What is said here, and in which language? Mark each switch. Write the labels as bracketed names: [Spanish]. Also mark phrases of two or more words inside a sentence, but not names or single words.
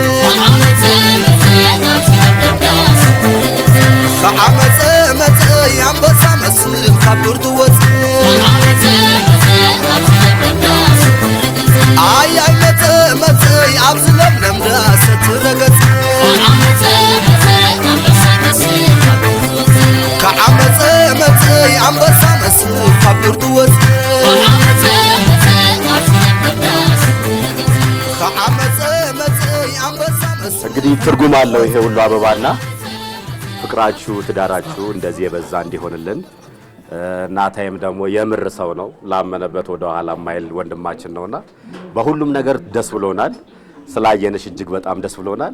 [Tigrinya] ከዓመፀ መፀ ያንበሳ መስል ካብ ብርቱ ወፅ አይ አይ መፀ መፀ ኣብዚ ለምለም ዳሰ ትረገፅ ከዓመፀ መፀ ያንበሳ መስል ካብ ብርቱ ወፅ [Amharic] እንግዲህ ትርጉም አለው ይሄ ሁሉ አበባና ፍቅራችሁ ትዳራችሁ እንደዚህ የበዛ እንዲሆንልን ናታይም ደግሞ የምር ሰው ነው ላመነበት ወደ ኋላ ማይል ወንድማችን ነውና በሁሉም ነገር ደስ ብሎናል ስላየነሽ እጅግ በጣም ደስ ብሎናል